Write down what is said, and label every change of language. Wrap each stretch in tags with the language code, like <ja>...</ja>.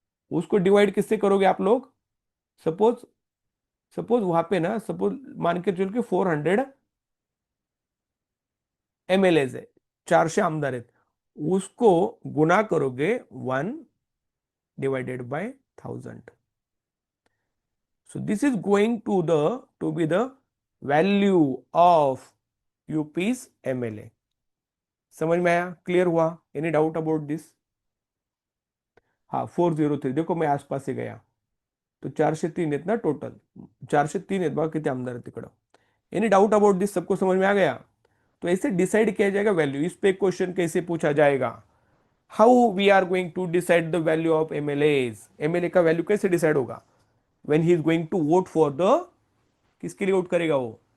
<hi>उसको डिवाइड किससे करोगे आप लोग? सपोज सपोज वहां पे ना, सपोज मान के चल के 400 MLAs है, 400 आमदार है, उसको गुना करोगे 1 divided by 1000.</hi> <en>So this is going to be the value of UP's MLA.</en> <hi>समझ में आया? क्लियर हुआ?</hi> <en>Any doubt about this?</en> <hi>हाँ 403. देखो मैं आसपास से गया,</hi> <mr>तो 403 आहेत ना टोटल, 403 आहेत बघा किती आमदार आहेत तिकडं.</mr> <en>Any doubt about this?</en> <hi>सबको समझ में आ गया? तो ऐसे डिसाइड किया जाएगा वैल्यू. इस पे क्वेश्चन कैसे पूछा जाएगा?</hi> <en>How we are going to decide the value of MLAs?</en> <hi>MLA का वैल्यू कैसे डिसाइड होगा?</hi> <en>when he is going to vote for the,</en> <hi>किसके लिए वोट करेगा वो?</hi>